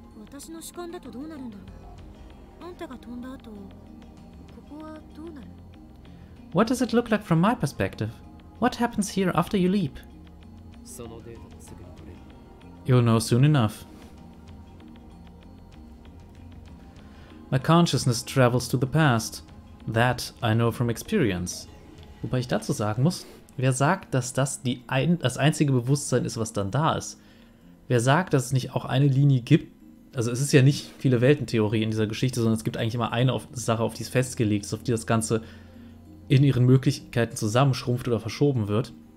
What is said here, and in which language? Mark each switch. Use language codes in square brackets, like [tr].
[ja] 私の主観だとどうなるんだろう。あんたが飛んだ後、ここはどうなる？ [en] What does it look like from my perspective? What happens here after you leap? [ja] そのデータもすぐに取れる。 [en] You'll know soon enough. My consciousness travels to the past. That I know from experience. [de] Wobei ich dazu sagen muss, wer sagt, dass das das einzige Bewusstsein ist, was dann da ist? Wer sagt, dass es nicht auch eine Linie gibt, also es ist ja nicht viele Weltentheorie in dieser Geschichte, sondern es gibt eigentlich immer eine Sache, auf die es festgelegt ist, auf die das Ganze in ihren Möglichkeiten zusammenschrumpft oder verschoben wird.